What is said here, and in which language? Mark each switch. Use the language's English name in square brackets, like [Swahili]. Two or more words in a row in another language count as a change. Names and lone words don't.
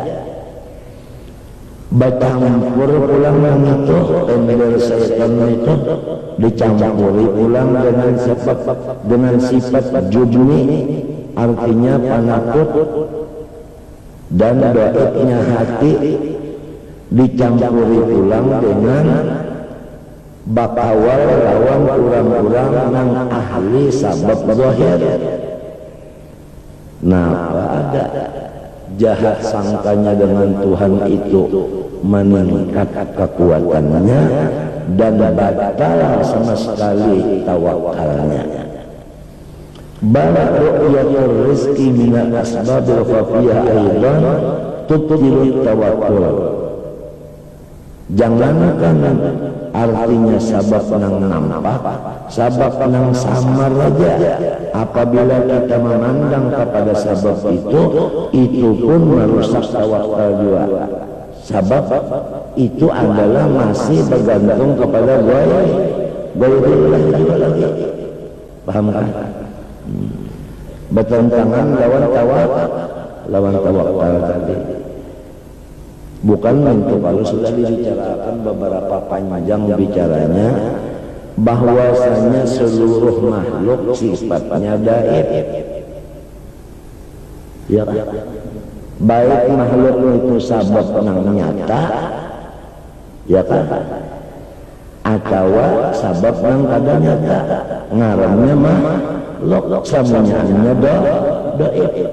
[Indonesian] Bercampur pulang yang itu, ember setan itu dicampuri pulang dengan sifat jubni, artinya penakut, dan doanya hati dicampuri pulang dengan bakawal lawan kurang-kurang nang ahli sabab zahir. Nah, ada jahat sangkanya dengan Tuhan itu meningkat kekuatannya dan batal sama sekali tawakalnya. [Arabic] بل رؤية الرزق من الأسباب الخفية أيضا تبطل التوكل. [Banjar] Jangankan artinya sabab nang nampak, sabab nang samar aja. [Indonesian] Apabila kita memandang kepada sabab itu pun merusak tawakal juga. Sabab itu adalah masih bergantung kepada ghairullah juga lagi. Paham kan? [Banjar] Bertentangan lawan tawakal tadi. [Indonesian] Bukan untuk kalau sudah dibicarakan beberapa panjang bicaranya bahwasanya seluruh makhluk sifatnya gaib. Ya, [Banjar] baik makhluk itu sabab nang nyata, ya kan? Atau sabab nang kada nyata, ngarannya makhluk samunya gaib.